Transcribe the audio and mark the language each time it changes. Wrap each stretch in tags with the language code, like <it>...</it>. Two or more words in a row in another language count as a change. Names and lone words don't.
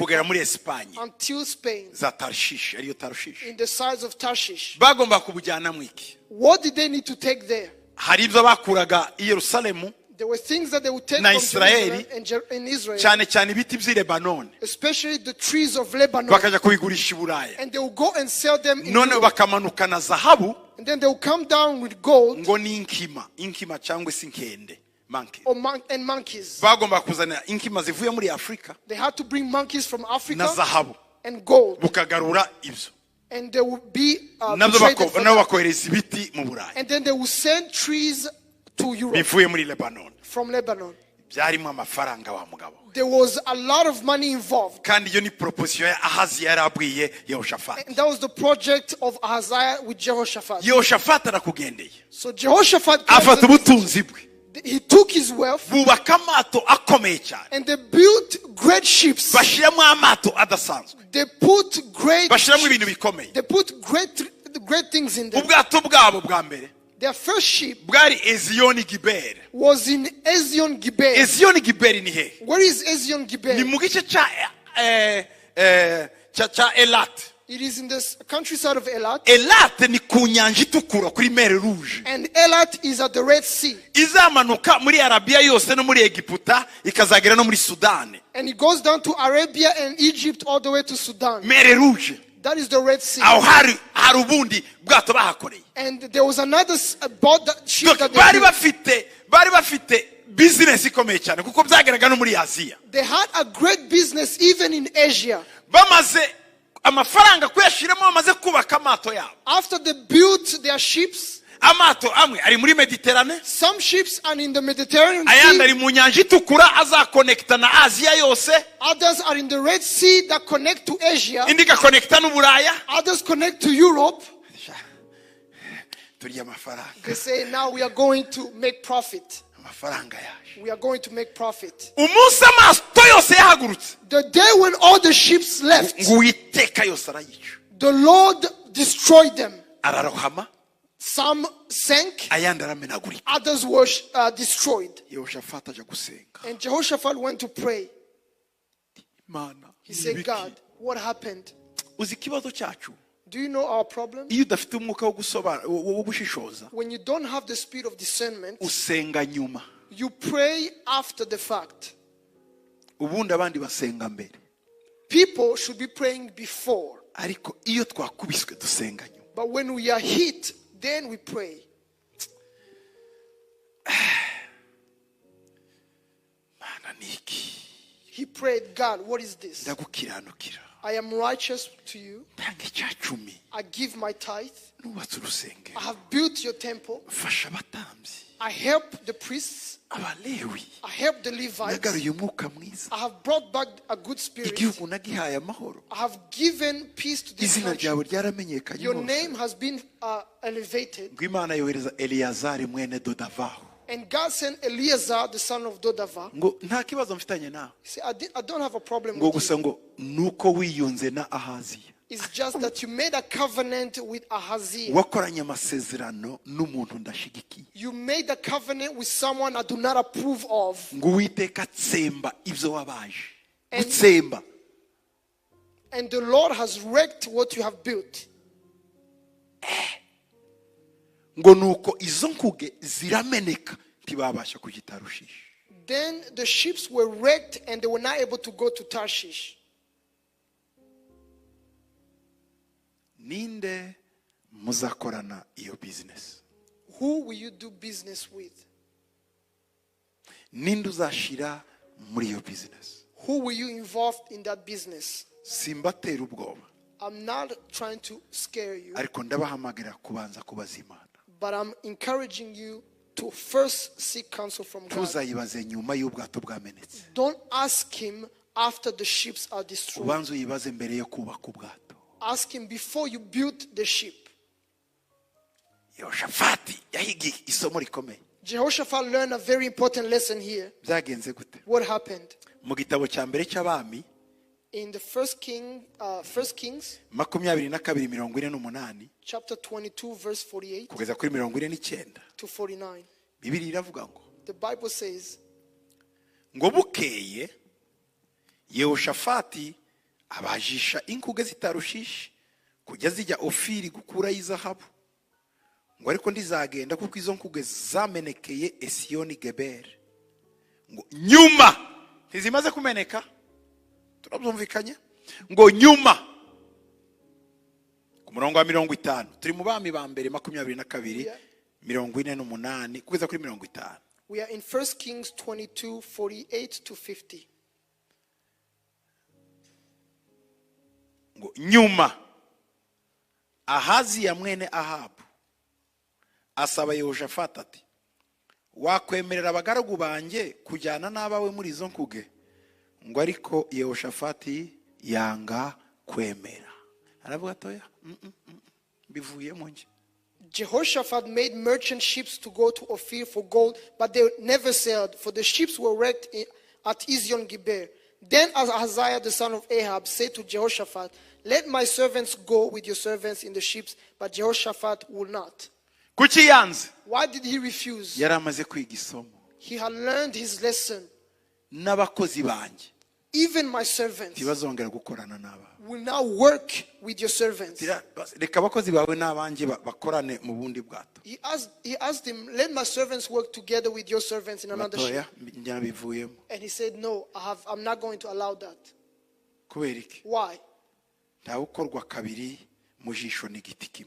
<rw>kugera muri Espanye</rw> <en>until Spain,</en> <rw>za Tarshish ariyo Tarshish.</rw> <en>in the sides of Tarshish.</en> <rw>Bagomba kubujyana mwiki.</rw> <en>What did they need to take there?</en> <rw>Hari ibyo bakuraga i Yerusalemu</rw> <en>There were things that they would take</en> <rw>na</rw> <en>from</en> <rw>Israeli,</rw> <en>Jerusalem and in Israel,</en> <rw>cyane cyane ibiti by'i Lebanon</rw> <en>especially the trees of Lebanon,</en> <rw>bakaja kubigurisha i Buraya.</rw> <en>and they would go and sell them in None Europe.</en> <rw>bakamanukana zahabu</rw> <en>And then they would come down with gold</en> <rw>ngo ni inkima cyangwa se inkende monkey.</rw> <en>or and monkeys.</en> <rw>Bagomba kuzana inkima zivuye muri Afrika</rw> <en>They had to bring monkeys from</en> <rw>na</rw> <en>Africa</en> <rw>zahabu</rw> <en>and gold,</en> <rw>bukagarura ibyo</rw> <en>and they would be</en> <rw>nabyo</rw> <en>traded for</en> <rw>nabo</rw> <en>that.</en> <rw>bakohereza ibiti mu Buraya</rw> <en>And then they would send trees to Europe</en> <rw>bivuye muri Lebanon.</rw> <en>from Lebanon.</en> <rw>Byarimo amafaranga wa mugabo</rw> <en>There was a lot of money involved.</en> <rw>kandi iyo ni proposition ya Ahaziya yari abwiye Yehoshafati.</rw> <en>And that was the project of Ahaziah with Jehoshaphat.</en> <rw>Yehoshafati arakugendeye</rw> <en>So Jehoshaphat</en> <rw>afata ubutunzi bwe</rw> <en>he took his wealth</en> <rw>bubaka amato akomeye cyane</rw> <en>and they built great ships.</en> <rw>bashyiramo amato adasanzwe</rw> <en>They put</en> <rw>bashyiramo ibintu bikomeye.</rw> <en>great things in them.</en> <rw>Ubwato bwabo bwa mbere</rw> <en>Their first ship</en> <rw>bwari Ezioni Giber.</rw> <en>was in Ezion Giber.</en> <rw>Ezioni Giber ni he?</rw> <en>Where is Ezion</en> <rw>Ni</rw> <en>Giber?</en> <rw>mu gice cha Elat.</rw> <en>It is in the countryside of Elat.</en> <rw>Elate ni ku nyanja itukura kuri</rw> <fr>mere rouge.</fr> <en>And Elat is at the Red Sea.</en> <rw>Izamanuka muri Arabia yose no muri Egiputa ikazagera no muri Sudani.</rw> <en>And it goes down to Arabia and Egypt all the way to Sudan.</en> <fr>Mere rouge.</fr> <en>That is the Red Sea.</en> <rw>Aho hari ubundi bwato bahakoreye.</rw> <en>And there was another boat that ship that</en> <rw>bari bafite business ikomeye cyane kuko byageraga no muri Aziya.</rw> <en>They had a great business even in Asia.</en> <rw>Bamaze amafaranga kuyashiramo bamaze kubaka amato yabo.</rw> <en>After they built their ships,</en> <rw>amato amwe ari muri Mediterane.</rw> <en>Some ships are in the Mediterranean</en> <rw>ayandi</rw> <en>Sea.</en> <rw>ari mu nyanja itukura azakonekta na Aziya yose.</rw> <en>Others are in the Red Sea that connect to Asia.</en> <rw>Indi gakonekta n'Uburaya.</rw> <en>Others connect to Europe.</en> <rw>Turya amafaranga.</rw> <en>They say now we are going to make profit.</en> <rw>Amafaranga yaje.</rw> <en>We are going to make profit.</en> <rw>Umunsi amato yose yahagurutse.</rw> <en>The day when all the ships left,</en> <rw>Uwiteka yose arayica.</rw> <en>the Lord destroyed them.</en> <rw>Ararohama.</rw> <en>Some sank,</en> <rw>Ayandi aramenagurika.</rw> <en>others were destroyed.</en> <rw>Yehoshafati aja gusenga.</rw> <en>And Jehoshaphat went to pray.</en> <rw>Mana.</rw> <en>He said, God, what happened?</en> <rw>Uzi ikibazo cyacu.</rw> <en>Do you know our problem?</en> <rw>Iyo udafite umwuka wo gushishoza.</rw> <en>When you don't have the spirit of discernment,</en> <rw>Usenga nyuma.</rw> <en>you pray after the fact.</en> <rw>Ubundi abandi basenga mbere.</rw> <en>People should be praying before.</en> <rw>Ariko iyo twakubiswe dusenga nyuma.</rw> <en>But when we are hit, then we pray.</en> <rw>Mana niki.</rw> <en>He prayed, God, what is this?</en> <rw>Ndagukiranukira.</rw> <en>I am righteous to you.</en> <rw>Tanga icyacumi.</rw> <en>I give my tithe.</en> <rw>Nubatse urusengero.</rw> <en>I have built your temple.</en> <rw>Fasha abatambyi.</rw> <en>I help the priests.</en> <rw>Abalewi.</rw> <en>I help the Levites.</en> <rw>Nagaruye umwuka mwiza.</rw> <en>I have brought back a good spirit.</en> <rw>Igihugu nagihaye amahoro.</rw> <en>I have given peace to this</en> <rw>Izina</rw> <en>country.</en> <rw>ryawe ryaramenyekanye</rw> <en>Your</en> <rw>hose.</rw> <en>name has been elevated.</en> <rw>Ngo Imana yohereza Eliyazari mwene Dodavahu.</rw> <en>And God sent Eleazar, the son of Dodava.</en> <rw>Ngo nta kibazo mfitanye nawe.</rw> <en>He said, I don't have a problem</en> <rw>Ngo</rw> <en>with you.</en> <rw>gusa ngo nuko wiyunze na Ahaziya.</rw> <en>It's just that you made a covenant with Ahaziah.</en> <rw>Wakoranye amasezerano n'umuntu ndashigikiye.</rw> <en>You made a covenant with someone I do not approve of.</en> <rw>Ngo Uwiteka tsemba ibyo wabaje.</rw> <en>And-</en> <rw>Gutsemba.</rw> <en>And the Lord has wrecked what you have built.</en> <rw>Ngo nuko izo nkuge zirameneka ntibabasha kugitarushisha.</rw> <en>Then the ships were wrecked and they were not able to go to Tarshish.</en> <rw>Ninde muzakorana iyo business?</rw> <en>Who will you do business with?</en> <rw>Ninde uzashira muri iyo business?</rw> <en>Who will you involve in that business?</en> <rw>Simbatera ubwoba.</rw> <en>I'm not trying to scare you,</en> <rw>Ariko ndabahamagara kubanza kubaza Imana.</rw> <en>but I'm encouraging you to first seek counsel from God.</en> <rw>Tuzayibaze nyuma y'ubwato bwamenetse.</rw> <en>Don't ask him after the ships are destroyed.</en> <rw>Ubanza uyibaze mbere yo kubaka ubwato.</rw> <en>Ask him before you build the ship.</en> <rw>Yehoshafati yahigiye isomo rikomeye.</rw> <en>Jehoshaphat learned a very important lesson here.</en> <rw>Byagenze gute?</rw> <en>What happened?</en> <rw>Mu gitabo cya mbere cy'abami</rw> <en>In the First Kings,</en> <rw>22:48</rw> <en>chapter 22, verse 48</en> <rw>kugeza kuri 49</rw> <en>to 49,</en> <rw>Bibiliya iravuga ngo</rw> <en>the Bible says,</en> <rw>ngo bukeye Yehoshafati abajisha inkuge zitarushishe kujya zijya Ofiri gukura izahabu ngo ariko ndizagenda kuko izo nkuge zamenekeye Esiyoni Geber ngo nyuma ntizimaze kumeneka. Turabyumvikanye ngo nyuma ku murongo wa 50 turi mu bami ba mbere 22 48 kugeza kuri 50.</rw> <en>we are in 1 Kings 22, 48 to 50.</en> <rw>Ngo nyuma Ahaziya mwene Ahabu asaba Yehoshafati ati wakwemerera abagaragu banjye kujyana n'abawe muri izo nkuge ngo ariko Yehoshafati yanga kwemera. Aravuga atoya bivuyemo nje.</rw> <en>Jehoshaphat made merchant ships to go to Ophir for gold, but they never sailed, for the ships were wrecked at Ezion-Geber. Then Ahaziah the son of Ahab said to Jehoshaphat, let my servants go with your servants in the ships, but Jehoshaphat would not.</en> <rw>Kuki yanze?</rw> <en>Why did he refuse?</en> <rw>Yari amaze kwiga isomo.</rw> <en>He had learned his lesson.</en> <rw>N'abakozi banjye</rw> <en>even my servants</en> <rw>ntibazongera gukorana n'abawe.</rw> <en>will now work with your servants.</en> <rw>Reka abakozi bawe n'abanjye bakorane mu bundi bwato.</rw> <en>He asked him, let my servants work together with your servants in another ship.</en> <rw>Njya bivuyemo.</rw> <en>And he said, no, I'm not going to allow that.</en> <rw>Kubera iki?</rw> <en>Why?</en> <rw>Nta ukorwa kabiri mu jisho n'igiti kimwe.</rw>